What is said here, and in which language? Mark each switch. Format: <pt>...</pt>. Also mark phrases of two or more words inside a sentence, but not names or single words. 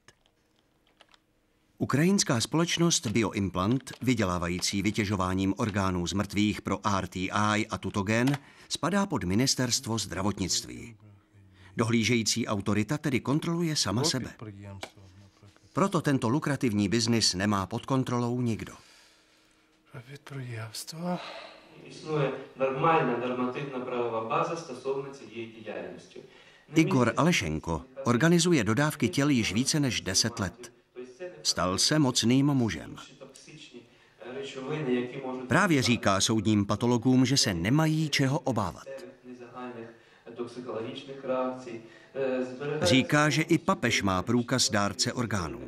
<cs>Ukrajinská společnost Bioimplant, vydělávající vytěžováním orgánů z mrtvých pro RTI a Tutogen, spadá pod ministerstvo zdravotnictví. Dohlížející autorita tedy kontroluje sama sebe. Proto tento lukrativní biznis nemá pod kontrolou nikdo.</cs> <uk>Існує нормальна нормативно-правова база стосовно цієї діяльності.</uk> <cs>Igor Alešenko organizuje dodávky těl již více než 10 let. Stal se mocným mužem. Právě říká soudním patologům, že se nemají čeho obávat. Říká, že i papež má průkaz dárce orgánů.</cs>